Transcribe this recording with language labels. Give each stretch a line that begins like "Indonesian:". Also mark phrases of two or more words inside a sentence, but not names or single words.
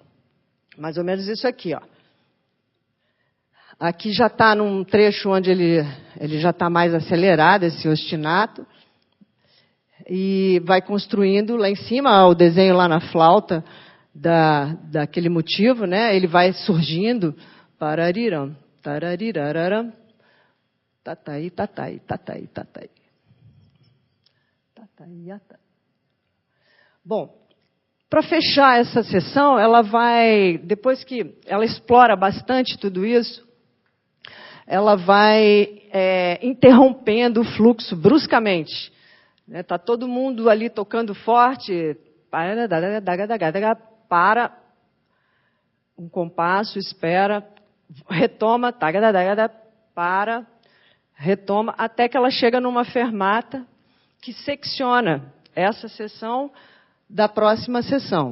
Portuguese: Mais ou menos isso aqui, ó. Aqui já está num trecho onde ele já está mais acelerado, esse ostinato, e vai construindo lá em cima, o desenho lá na flauta daquele motivo, né? Ele vai surgindo, parariram, tararirararam, tatai, tatai, tatai, tatai. Tatai, tatai. Bom, para fechar essa sessão, ela vai, depois que ela explora bastante tudo isso, ela vai interrompendo o fluxo bruscamente. Está todo mundo ali tocando forte, para um compasso, espera, retoma, para, retoma, até que ela chega numa fermata que secciona essa sessão da próxima sessão.